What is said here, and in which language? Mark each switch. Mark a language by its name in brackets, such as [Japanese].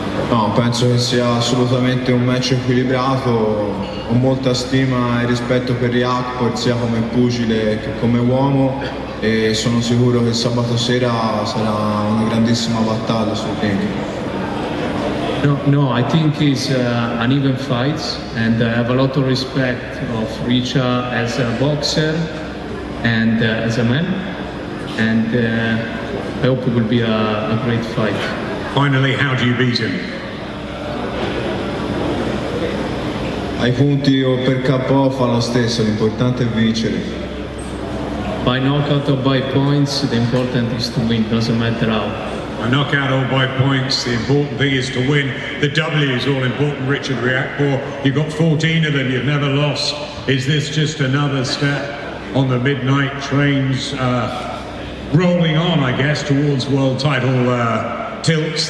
[Italian] No, penso che sia assolutamente un match equilibrato, ho molta stima e rispetto per Riakporhe sia come pugile che come uomo e sono sicuro che sabato sera sarà una grandissima battaglia sul ring. [English] No, I think it's an even fight, and I have a lot of respect of Richard as a boxer and as a man, and I hope it will be a great fight. Finally, how do you beat him? [Italian] Ai punti o per KO fa lo stesso, l'importante è vincere. [English] By knockout or by points, the important is to win, doesn't matter how. By knockout or by points, the important thing is to win. The W is all important, Richard Riakporhe. You've got 14 of them, you've never lost. Is this just another step on the midnight trains rolling on, I guess, towards world title tilts?